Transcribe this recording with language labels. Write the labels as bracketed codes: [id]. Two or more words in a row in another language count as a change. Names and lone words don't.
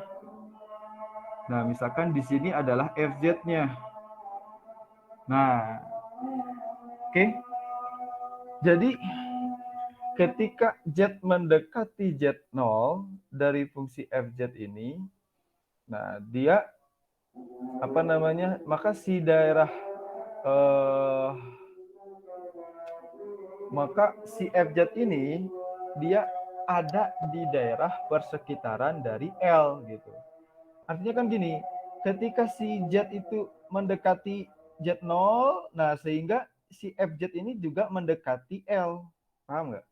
[id] Nah, misalkan di sini adalah Fz-nya. Nah, oke. Jadi ketika Z mendekati Z0 dari fungsi Fz ini, nah dia apa namanya? Maka si daerah maka si Fz ini dia ada di daerah persekitaran dari L gitu. Artinya kan gini, ketika si Z itu mendekati Z0, nah sehingga si Fz ini juga mendekati L. Paham nggak?